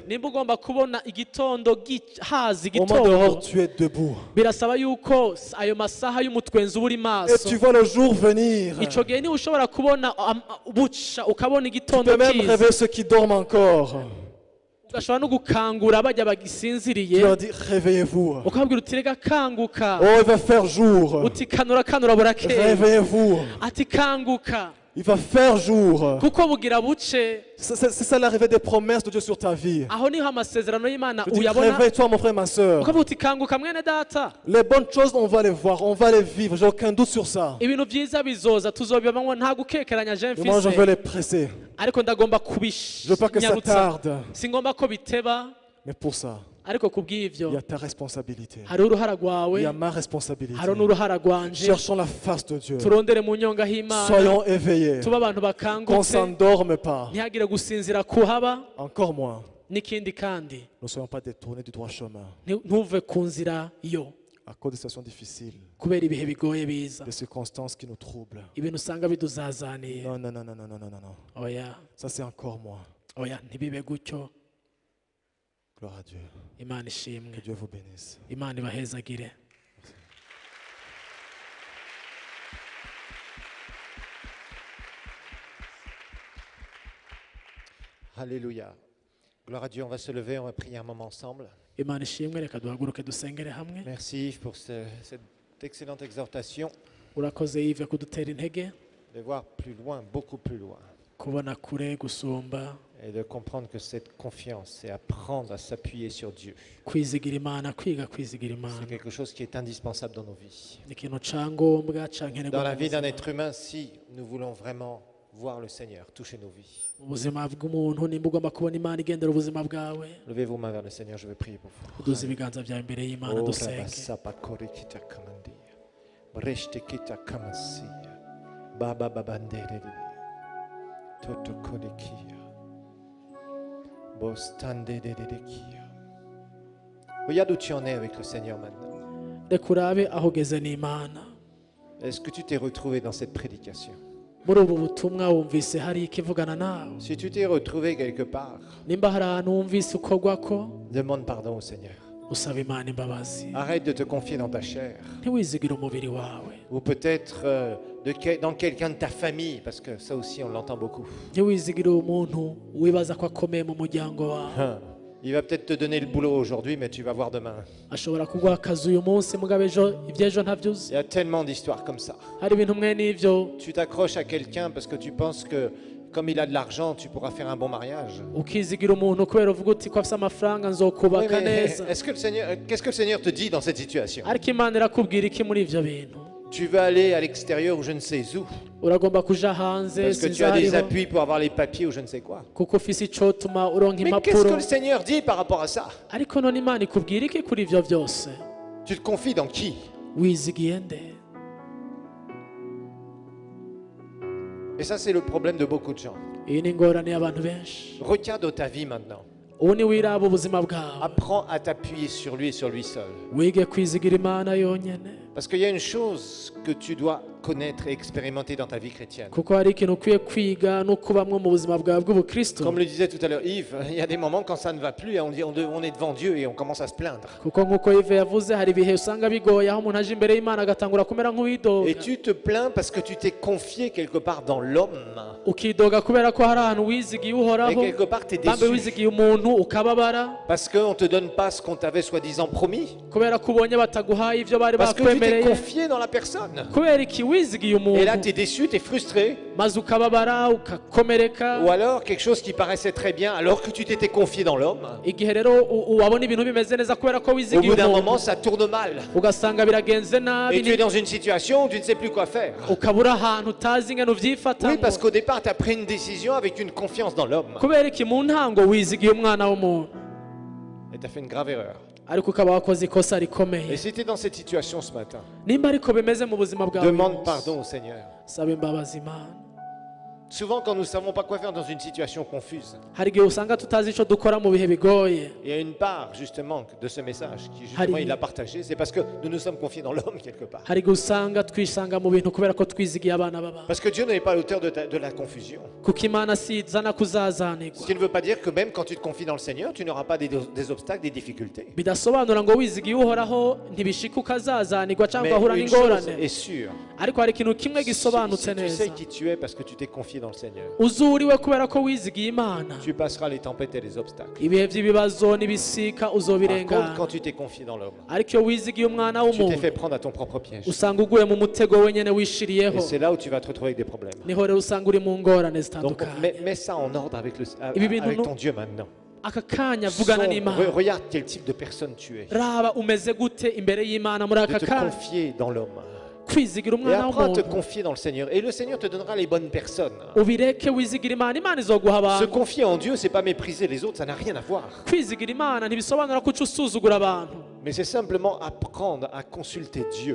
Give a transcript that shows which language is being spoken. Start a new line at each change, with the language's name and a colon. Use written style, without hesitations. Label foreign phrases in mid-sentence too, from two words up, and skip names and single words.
Rundi: Nimba ugomba kubona igitondo haza
French: au moment de l'aurore,
Rundi: igitondo,
French: tu es debout.
Rundi: birasaba yuko ayo masaha y'umutwenzi uba uri
French: Et
Rundi: maso.
French: tu vois le jour venir.
Rundi: Ico gihe niwe ushobora kubona buca, ukabona
French: Tu
Rundi: igitondo
French: peux même
Rundi: kiza.
French: réveiller ceux qui dorment encore.
Rundi: Ugashobora no gukangura bajya
French: Tu
Rundi: bagisinziriye,
French: leur dis, réveillez-vous.
Rundi: ukababwira uti rega kanguka,
French: Oh, il va faire jour.
Rundi: uti kanura kanura burakeye,
French: Réveillez-vous.
Rundi: ati kanguka
French: Il va faire jour.
Rundi: kuko bugira buce.
French: C'est ça l'arrivée des promesses de Dieu sur ta vie.
Rundi: Aho niho amasezerano y'Imana
French: Je dis,
Rundi: uyabona,
French: réveille-toi, mon frère, ma soeur.
Rundi: ukavuga uti kanguka mwene data.
French: Les bonnes choses, on va les voir, on va les vivre. J'ai aucun doute sur ça.
Rundi: Ibintu byiza bizoza tuzobibamwo, nta gukekeranya je
French: Et moi, je veux
Rundi: mfise,
French: les presser.
Rundi: ariko ndagomba
French: Je veux pas que ça
Rundi: kubinyarutsa,
French: tarde.
Rundi: singomba ko biteba.
French: Mais pour ça,
Rundi: Ariko
French: il y
Rundi: kubw'ivyo
French: a ta responsabilité.
Rundi: hari uruhara
French: Il
Rundi: rwawe,
French: y a ma responsabilité.
Rundi: hari n'uruhara rwanje.
French: Cherchons la face de Dieu.
Rundi: Turondere mu nyonga h'Imana,
French: Soyons éveillés.
Rundi: tuba abantu
French: Qu'on ne
Rundi: bakangutse,
French: s'endorme pas.
Rundi: ntihagire gusinzira kuhaba.
French: Encore moins,
Rundi: N'ikindi kandi
French: ne soyons pas détournés du droit chemin
Rundi: ntuve ku nzira yo
French: à cause des situations difficiles,
Rundi: kubera ibihe bigoye biza,
French: des circonstances qui nous troublent.
Rundi: ibintu usanga biduzazaniye.
French: Non, non, non, non, non, non, non, non.
Rundi: Oya,
French: Ça, c'est encore moi.
Rundi: oya, ntibibe gutyo.
French: Gloire à Dieu.
Rundi: Imana
French: Que
Rundi: ishimwe,
French: Dieu vous bénisse.
Rundi: Imana ibahezagire.
French: Alléluia. Gloire à Dieu, on va se lever, on va prier un moment ensemble.
Rundi: Imana ishimwe, reka duhaguruke dusengere hamwe.
French: Merci Yves pour cette excellente exhortation
Rundi: Urakoze Yves kudutera intege,
French: de voir plus loin, beaucoup plus loin,
Rundi: kubona kure gusumba,
French: et de comprendre que cette confiance, c'est apprendre à s'appuyer sur Dieu.
Rundi: kwizigira Imana, kwiga kwizigira
French: C'est
Rundi: Imana.
French: quelque chose qui est indispensable dans nos vies.
Rundi: Ni ikintu ca ngombwa ca nkenerwa
French: Dans la
Rundi: mu
French: vie d'un
Rundi: buzima.
French: être humain, si nous voulons vraiment voir le Seigneur toucher nos vies.
Rundi: Mu buzima bw'umuntu nimba ugomba kubona Imana igendera ubuzima bwawe,
French: Levez vos mains vers le Seigneur, je vais prier pour vous.
Rundi: uduze ibiganza byawe imbere y'Imana Oh, dusenge. Rabasapa Korikita Kamandia. Breshtekita Kamasia. Baba Babandere. Toto Korikia. Bostande Dedekia.
French: Regarde où tu en es avec le Seigneur maintenant.
Rundi: Reka urabe aho ugeze n'Imana.
French: Est-ce que tu t'es retrouvé dans cette prédication?
Rundi: Muri ubu butumwa wumvise hari ikivugana nawe?
French: Si tu t'es retrouvé quelque part,
Rundi: Nimba hari ahantu wumvise ukorwa ko,
French: demande pardon au Seigneur.
Rundi: usaba imana imbabazi
French: Arrête de te confier dans ta chair.
Rundi: ntiwizigire umubiri wawe
French: Ou peut-être dans quelqu'un de ta famille, parce que ça aussi on l'entend beaucoup.
Rundi: ntiwizigire umuntu wibaza ko akomeye mu muryango wawe
French: Hein. Il va peut-être te donner le boulot aujourd'hui, mais tu vas voir demain.
Rundi: ashobora kuguha akazi uyu munsi mugabo ejo iby'ejo ntabyuzi
French: Il y a tellement d'histoires comme ça.
Rundi: hari ibintu mwe n'ibyo
French: Tu t'accroches à quelqu'un parce que tu penses que comme il a de l'argent, tu pourras faire un bon mariage.
Rundi: ukizigira umuntu kubera uvuga uti ko afite amafaranga
French: Oui,
Rundi: nzokubaka
French: mais
Rundi: neza
French: qu'est-ce que le Seigneur te dit dans cette situation?
Rundi: ariko imana irakubwira iki muri ibyo bintu
French: Tu veux aller à l'extérieur ou je ne sais où,
Rundi: uragomba kuja hanze
French: parce que
Rundi: sinzi
French: tu as des
Rundi: hariho
French: appuis pour avoir les papiers ou je ne sais quoi.
Rundi: kuko ufise icotuma uronka
French: Mais qu'est-ce que
Rundi: impapuro
French: le Seigneur dit par rapport à ça?
Rundi: ariko none imana ikubwira iki kuri ibyo byose
French: Tu te confies dans qui?
Rundi: wizigiye nde
French: Et ça, c'est le problème de beaucoup de gens.
Rundi: iyi ni ingorane y'abantu benshi
French: Regarde ta vie maintenant.
Rundi: ubu ni wiraba ubuzima bwawe
French: Apprends à t'appuyer sur lui et sur lui seul.
Rundi: wige kwizigira imana yonyine
French: Parce qu'il y a une chose que tu dois connaître et expérimenter dans ta vie chrétienne.
Rundi: kuko hari ikintu ukwiye kwiga no kubamwo mu buzima bwawe bw'ubukristo
French: Comme le disait tout à l'heure Yves, il y a des moments quand ça ne va plus et on est devant Dieu et on commence à se plaindre.
Rundi: kuko nk'uko Yves yavuze hari ibihe usanga bigoye aho umuntu aje imbere y'imana agatangura kumera nk'uwidoga
French: Et tu te plains parce que tu t'es confié quelque part dans l'homme.
Rundi: ukidoga kubera ko hari ahantu wizigiye
French: Et
Rundi: uhoraho
French: quelque part, tu es
Rundi: bambe
French: déçu.
Rundi: wizigiye umuntu ukababara
French: Parce qu'on ne te donne pas ce qu'on t'avait soi-disant promis.
Rundi: kubera ko ubonye bataguhaye ibyo bari
French: Parce que tu t'es
Rundi: bakwemereye
French: confié dans la personne.
Rundi: kubera iki wizigiye
French: Et là,
Rundi: umuntu
French: tu es déçu, tu es frustré.
Rundi: maze ukababara ugakomereka
French: Ou alors quelque chose qui paraissait très bien alors que tu t'étais confié dans l'homme.
Rundi: igihe rero wabona ibintu bimeze neza kubera ko
French: Au
Rundi: wizigiye
French: bout d'un
Rundi: umuntu
French: moment, ça tourne mal.
Rundi: ugasanga biragenze
French: Et
Rundi: nabi
French: tu es dans une situation où tu ne sais plus quoi faire.
Rundi: ukabura ahantu utazi ingano
French: Oui,
Rundi: ubyifatamo
French: parce qu'au départ, tu as pris une décision avec une confiance dans l'homme.
Rundi: kubera iki mu ntango wizigiye umwana w'umuntu
French: Et tu as fait une grave erreur.
Rundi: ariko ukaba wakoze ikosa
French: Et
Rundi: rikomeye
French: si tu es dans cette situation ce matin,
Rundi: nimba ariko bimeze mu buzima bwawe uyu
French: demande
Rundi: munsi,
French: pardon au Seigneur.
Rundi: saba imbabazi imana
French: Souvent, quand nous ne savons pas quoi faire dans une situation confuse,
Rundi: hari igihe usanga tutazi icyo dukora mu bihe bigoye
French: il y a une part justement de ce message qui justement
Rundi: Hari-
French: il a partagé, c'est parce que nous nous sommes confiés dans l'homme quelque part.
Rundi: hari igihe usanga twisanga mu bintu kubera ko twizigiye abana b'abantu
French: Parce que Dieu n'est pas l'auteur de la confusion.
Rundi: kuko imana si izana
French: Ce
Rundi: kuzazanirwa
French: qui ne veut pas dire que même quand tu te confies dans le Seigneur, tu n'auras pas des obstacles, des difficultés.
Rundi: bidasobanura ngo wizigiye uhoraho ntibishika ukazazanirwa
French: Mais
Rundi: cyangwa ugahura
French: une chose
Rundi: n'ingorane
French: est sûre,
Rundi: ariko hari ikintu kimwe
French: si
Rundi: gisobanutse
French: tu
Rundi: neza
French: sais qui tu es parce que tu t'es confié dans le Seigneur,
Rundi: uzuriwe kubera ko wizigiye imana
French: tu passeras les tempêtes et les obstacles.
Rundi: ibihe by'ibibazo n'ibisika
French: Par contre,
Rundi: uzobirengana
French: quand tu t'es confié dans l'homme,
Rundi: ariko iyo wizigiye umwana
French: tu t'es
Rundi: w'umuntu
French: fait prendre à ton propre piège.
Rundi: usanga uguye mu mutego wenyine wishiriyeho
French: Et c'est là où tu vas te retrouver avec des problèmes.
Rundi: niho rero usanga uri mu ngorane
French: Donc
Rundi: zitandukanye
French: mets ça en ordre avec,
Rundi: Ibi bintu
French: avec
Rundi: no-
French: ton Dieu maintenant.
Rundi: aka kanya vugana n'imana
French: Regarde quel type de personne tu es.
Rundi: raba umeze gute imbere y'imana muri
French: De
Rundi: aka
French: te
Rundi: kanya
French: confier dans l'homme.
Rundi: kwizigira
French: Et
Rundi: umwana
French: apprends à te
Rundi: w'umuntu
French: confier dans le Seigneur. Et le Seigneur te donnera les bonnes personnes.
Rundi: ubireke wizigira imana imana izoguha
French: Se
Rundi: abantu
French: confier en Dieu, c'est pas mépriser les autres, ça n'a rien à voir.
Rundi: kwizigira imana ntibisobanura ko uca usuzugura abantu
French: Mais c'est simplement apprendre à consulter Dieu.